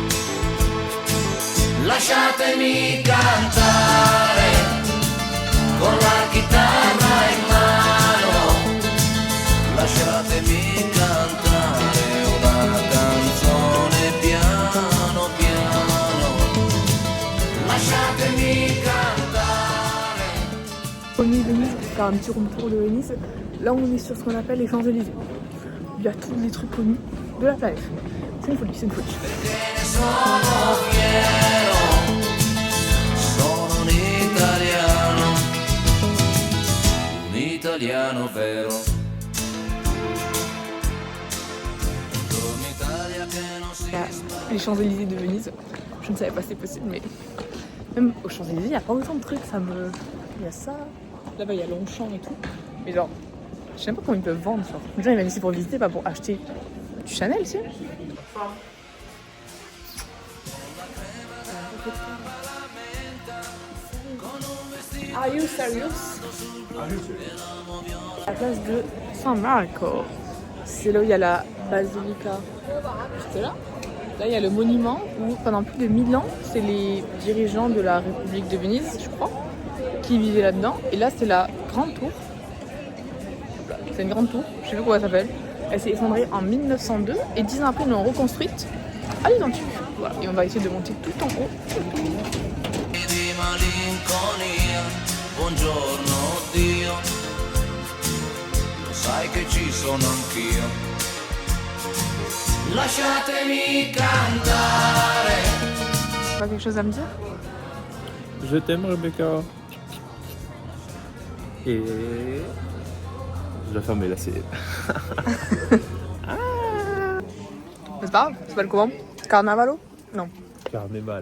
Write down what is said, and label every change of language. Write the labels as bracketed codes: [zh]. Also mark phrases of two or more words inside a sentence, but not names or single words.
[it] Lasciatemi cantare con la chitarra in mano. Lasciatemi cantare una canzone piano piano. Lasciatemi cantare. [fr] Au milieu de Venise, on va faire un petit tour de Venise. Là, on est sur ce qu'on appelle les Champs-Élysées. Il y a tous les trucs connus de la planète. C'est une folie, c'est une folie. [it] Perché ne sono fiero, sono un italiano vero. [fr] Il y a les Champs-Élysées de Venise. Je ne savais pas si c'était possible, mais même aux Champs-Élysées, il n'y a pas autant de trucs. Il y a ça. Là-bas, il y a Longchamp et tout. Mais genre, je sais même pas comment ils peuvent vendre. Genre. Les gens, ils viennent ici pour visiter, pas pour acheter du Chanel, tu sais. [en] Are you serious? [fr] La place de [it] San Marco. [fr] C'est là où il y a la basilica. C'était là. Là, il y a le monument où, pendant plus de 1000 ans, c'est les dirigeants de la République de Venise, je crois, qui vivaient là-dedans. Et là, c'est la grande tour. C'est une grande tour, je sais pas comment elle s'appelle. Elle s'est effondrée en 1902 et 10 ans après, ils l'ont reconstruite à l'identique. Voilà. Et on va essayer de monter tout en haut. [it] Di malinconia, buongiorno Dio, lo sai che ci sono anch'io. Lasciatemi cantare. [fr] Tu as quelque chose à me dire? Je t'aime, Rebecca. Et je dois fermer la série. C'est pas grave, ça s'appelle comment? [it] Carnavalo? Non. [fr] Carnevale.